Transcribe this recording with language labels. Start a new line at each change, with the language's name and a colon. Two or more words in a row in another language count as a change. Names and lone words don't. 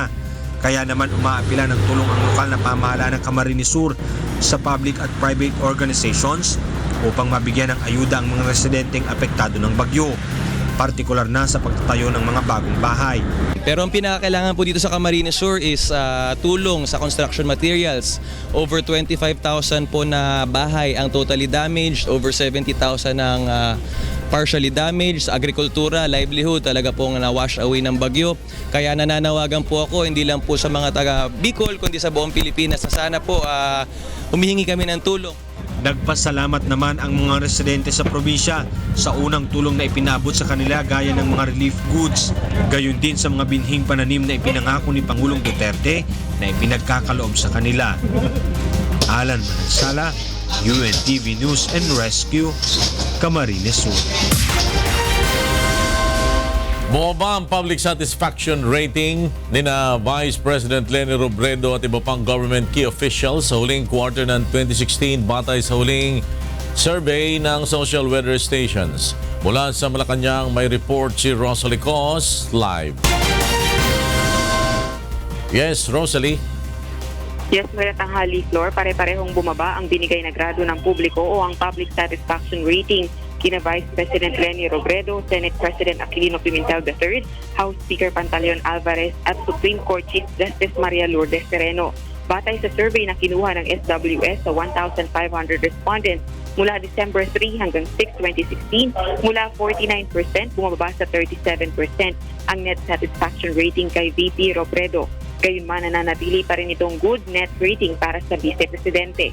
Filipino: Kaya naman umaapila ng tulong ang lokal na pamahalaan ng Camarines Sur sa public at
English: private organizations
Filipino: upang mabigyan ng ayuda ang mga residenteng apektado ng bagyo, partikular na sa pagtatayo ng mga bagong bahay. Pero ang pinakakailangan po dito sa Camarines Sur is tulong sa
English: construction materials.
Filipino: Over 25,000 po na bahay ang
English: totally damaged,
Filipino: over 70,000 ang
English: partially damaged.
Filipino: Sa agrikultura, livelihood talaga pong na-
English: wash away
Filipino: ng bagyo. Kaya nananawagan po ako, hindi lang po sa mga taga Bicol, kundi sa buong Pilipinas na sana po humihingi kami ng tulong. Nagpasalamat naman ang mga residente sa probinsya sa unang tulong na ipinabot sa kanila gaya ng mga
English: relief goods.
Filipino: Gayon din sa mga binhing pananim na ipinangako ni Pangulong Duterte na ipinagkakaloob sa kanila. Alan Manansala, UNTV News and Rescue, Camarines Sur. Bumaba ang public satisfaction rating ni na Vice President Leni Robredo at iba pang
English: government key officials
Filipino: sa huling quarter ng 2016 batay sa huling survey ng social weather stations. Mula sa Malacanang may report si Rosalie Cos live. Yes, Rosalie. Yes, magandang tanghali, Flor. Pare-parehong bumaba ang binigay na grado ng publiko o ang
English: public satisfaction rating
Filipino: kina Vice President Leni Robredo, Senate President Aquilino Pimentel III, House Speaker Pantaleon Alvarez at Supreme Court Chief Justice Maria Lourdes Sereno. Batay sa survey na kinuha ng SWS sa 1,500 respondents mula December 3 hanggang 6, 2016, mula 49% bumaba sa 37% ang
English: net satisfaction rating
Filipino: kay VP Robredo. Gayunman nananatili pa rin itong
English: good net rating
Filipino: para sa Vice Presidente.